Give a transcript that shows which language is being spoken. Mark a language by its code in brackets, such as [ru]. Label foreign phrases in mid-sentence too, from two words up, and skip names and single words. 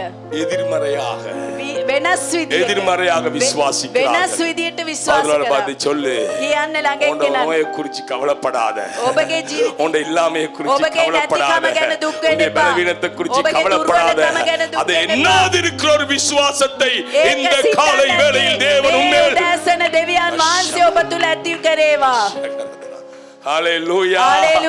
[ta] எதிர்மறையாக [si] වෙනස් විදියට [ta] எதிர்மறையாக [si] වෙනස් [ta] விசுவாசிக்கிறார்கள். [si] විදියට විශ්වාස [ta] அதனால [si] කරා [ta] பார்த்து சொல்லு, [si] කියන්න ළඟ [ta] உன்னை [si] එක්කෙනා [ta] நோயை குறிச்சு கவலைப்படாத. [si] ඔබගේ ජීවිතේ [ta] உன்னை இல்லாமையை குறிச்சு [si] ඔබගේ [ta] கவலைப்படாத. [si] නැතිකම ගැන දුක් වෙන්න [ta] உன்னை [si] එපා. [ta] பலவீனத்தை குறிச்சு [si] ඔබගේ [ta] கவலைப்படாத. [si] දුර්වලකම ගැන දුක් [ta] அது [si] වෙන්න එපා. [ta] என்னாதிருக்கிற ஒரு விசுவாசத்தை [si] ඒක [ta] இந்த காலை [si] සිතන්න [ta] வேளையில் தேவன் [si] මේ [ta] உண்மையில் [si] උදෑසන දෙවියන් වහන්සේ ඔබ තුල ඇති කරේවා [ta] ஹalleluya.